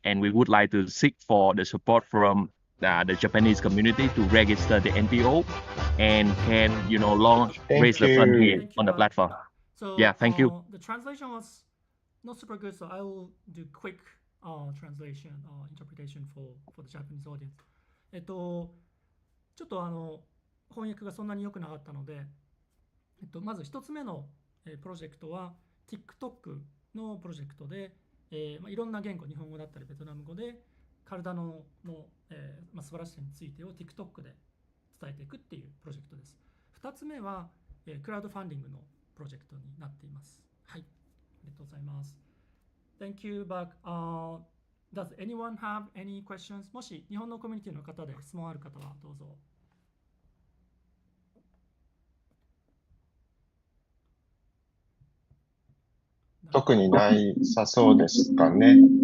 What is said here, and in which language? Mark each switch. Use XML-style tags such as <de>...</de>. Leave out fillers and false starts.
<en>And we would like to seek for the support from the Japanese community to register the NPO and can, raise the fund here on the platform. So Thank you. The translation was not super good, so I will do quick translation interpretation for the Japanese audience.</en> <ja>ちょっと翻訳がそんなに良くなかったので、まず一つ目のプロジェクトは TikTok のプロジェクトで、いろんな言語、日本語だったりベトナム語でカルダノの、素晴らしさについてを TikTok で伝えていくっていうプロジェクトです。 2つ目は、クラウドファンディングのプロジェクトになっています。はい、ありがとうございます。</ja> <en>Thank you, Buck. Does anyone have any questions?</en> <ja>もし日本のコミュニティの方で質問ある方はどうぞ。特にないさそうですかね。</ja>